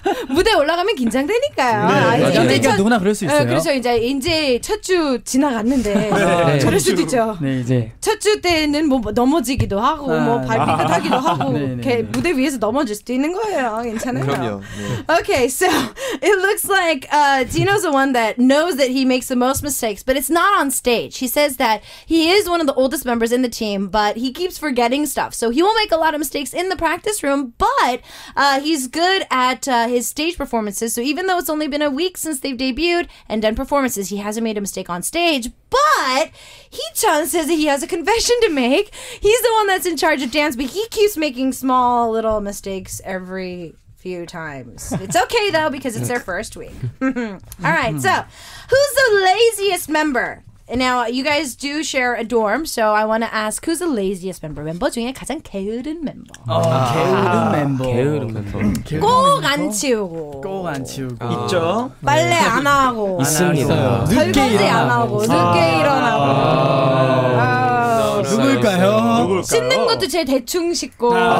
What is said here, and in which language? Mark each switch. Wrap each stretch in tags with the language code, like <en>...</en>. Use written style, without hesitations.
<ko>무대 올라가면 긴장되니까요. 그러니까 누구나 그럴 수 있어요. 그렇죠. 이제 첫 주 지나갔는데 저럴 수도 있죠. 네, 이제 첫 주 때는 뭐 넘어지기도 하고 뭐 발삐끗하기도 하고 무대 위에서 넘어질 수도 있는 거예요. 괜찮아요. 그럼요.</ko> <en>Okay, so it looks like Dino's the one that knows that he makes the most mistakes, but it's not on stage. He says that he is one of the oldest members in the team, but he keeps forgetting stuff. So he will make a lot of mistakes in the practice room, but he's good at his stage performances. So even though it's only been a week since they've debuted and done performances, he hasn't made a mistake on stage. But Hee-chan says that he has a confession to make. He's the one that's in charge of dance, but he keeps making small little mistakes every few times. It's okay though because it's their first week. All right, so who's the laziest member? Now, you guys do share a dorm, so I want to ask, who's the laziest member?</en> <ko>멤버 중에 가장 게으른 멤버. 게으른 멤버. 꼭 안 치우고. 꼭 안 치우고. 있죠. 빨래 안 하고. 있습니다. 설거지 안 하고. 늦게 일어나고. 누굴까요? 씻는 것도 제일 대충 씻고.</ko>